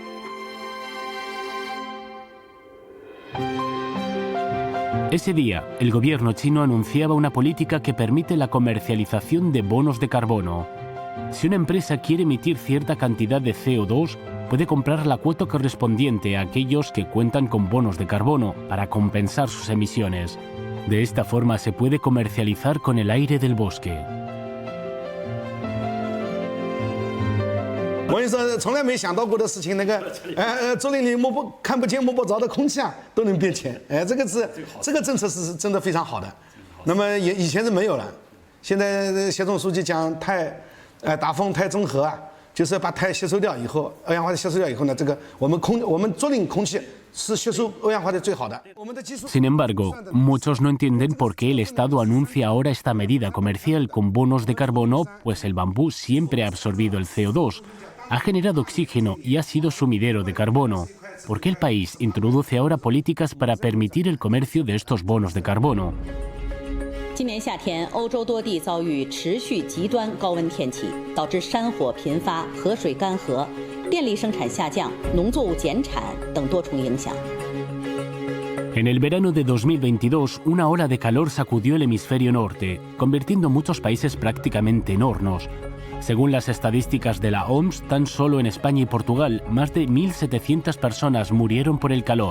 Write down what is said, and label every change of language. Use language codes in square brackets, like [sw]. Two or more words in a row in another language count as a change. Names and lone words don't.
[es] Ese día, el gobierno chino anunciaba una política que permite la comercialización de bonos de carbono. Si una empresa quiere emitir cierta cantidad de CO2, puede comprar la cuota correspondiente a aquellos que cuentan con bonos de carbono para compensar sus emisiones. De esta forma se puede comercializar con el aire del bosque. [zh] 我跟你说，从来没想到过的事情，竹林里看不见摸不着的空气啊，都能变钱。这个政策是真的非常好的。那么以前是没有了，现在协同书记讲大风态中和啊，就是把碳吸收掉以后，二氧化碳吸收掉以后呢，这个我们竹林空气是吸收二氧化碳最好的。 [es] Sin embargo, muchos no entienden por qué el Estado anuncia ahora esta medida comercial con bonos de carbono, pues el bambú siempre ha absorbido el CO2. Ha generado oxígeno y ha sido sumidero de carbono. ¿Por qué el país introduce ahora políticas para permitir el comercio de estos bonos de carbono? [zh] 今年夏天，欧洲多地遭遇持续极端高温天气，导致山火频发、河水干涸、电力生产下降、农作物减产等多重影响。 [es] En el verano de 2022, una ola de calor sacudió el hemisferio norte, convirtiendo muchos países prácticamente en hornos. Según las estadísticas de la OMS, tan solo en España y Portugal, más de 1.700 personas murieron por el calor.